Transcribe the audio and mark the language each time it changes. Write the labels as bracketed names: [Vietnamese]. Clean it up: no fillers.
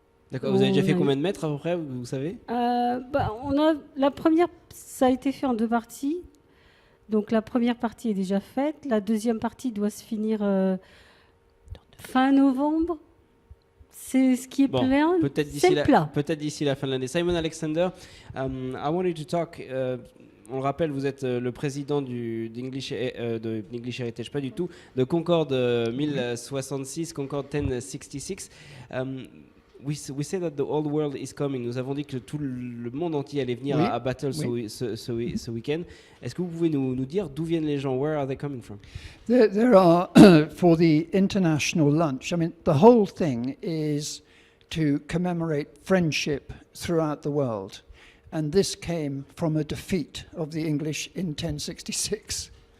[French] D'accord, vous avez déjà fait combien de mètres à peu près, vous savez? La première, ça a été fait en 2 parties. Donc la première partie est déjà faite. La deuxième partie doit se finir fin novembre. C'est ce qui est plein. Peut-être d'ici la fin de l'année. [English] Simon Alexander, I wanted to talk. [French] On le rappelle, vous êtes le président d'English Heritage, pas du tout, de Concorde 1066, Concorde 1066. [English] We say that the old world is coming. [French] Nous avons dit que tout le monde entier allait venir à Battle ce week-end. Est-ce que vous pouvez nous dire d'où viennent les gens? [English] Where are they coming from? There are, for the international lunch, I mean, the whole thing is to commemorate friendship throughout the world. And this came from a defeat of the English in 1066.